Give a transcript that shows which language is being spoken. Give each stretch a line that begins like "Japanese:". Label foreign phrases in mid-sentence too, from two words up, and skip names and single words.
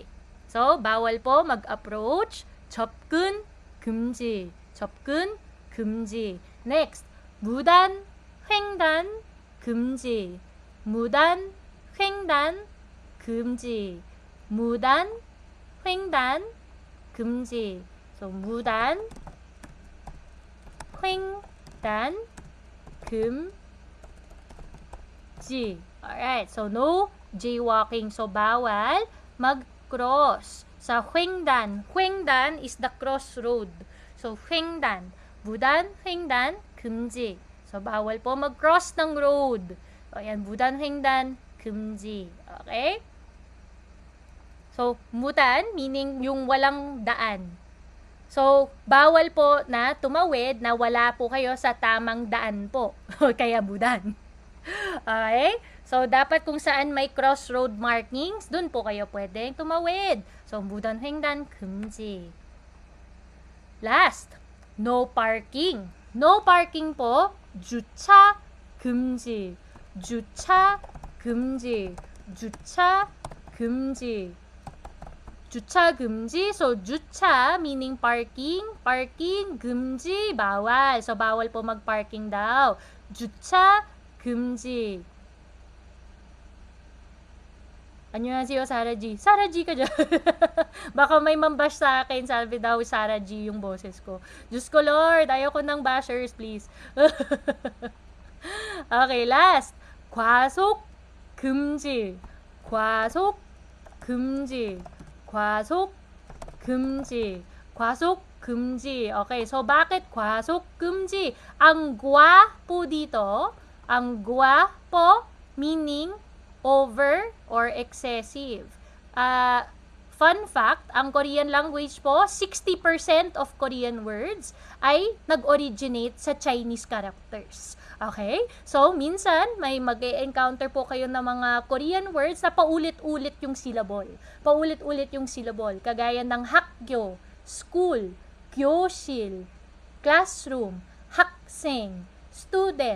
Filipino: So bawal po mag-approach.
Korean: 접근 금지. 접근 금지. Next, 무단 횡단 금지. 무단 횡단 금지. 무단 횡단 금지. So 무단 횡단 금지.
English: Alright, so no jaywalking.
Filipino: So bawal mag-cross sa 횡단.
English: 횡단 is the crossroad. So 횡단.
Korean: 무단 횡단 금지.
Filipino: So bawal po mag-cross ng road. So ayan,
Korean: 무단 횡단 금지. Okay?
Filipino: So 무단 meaning yung walang daan. So bawal po na tumawid na wala po kayo sa tamang daan po. Kaya mudan. Okay? So, dapat kung saan may crossroad markings, dun po kayo pwedeng tumawid. So,
Korean: 무단 횡단 금지.
English: Last, no parking. No parking po,
Korean: 주차 금지. 주차 금지. 주차 금지. 주차 금지. So, 주차
English: meaning parking.
Filipino: Parking, 금지, bawal. So, bawal po mag-parking daw.
Korean: 주차 금지. Annyeonghaseyo,
Filipino: Sarah G. Sarah G ka dyan. Baka may mambash sa akin. Sabi daw, Sarah G yung boses ko. Diyos ko, Lord. Ayoko ng bashers, please.
English: Okay, last.
Korean: 과속 금지. 과속 금지. 과속 금지. 과속 금지.
Filipino: Okay, so bakit
Korean: 과속 금지?
Filipino: Ang gwa po dito, ang gwa po meaning
English: over or excessive. Fun fact,
Filipino: ang
English: Korean language
Filipino: po, 60%
English: of Korean words
Filipino: ay nag-originate sa Chinese characters.
English: Okay?
Filipino: So, minsan, may mag-e-encounter po kayo ng mga
English: Korean words
Filipino: na paulit-ulit yung syllable. Paulit-ulit yung syllable. Kagaya ng hakgyo, school, 교실, classroom, 학생, student.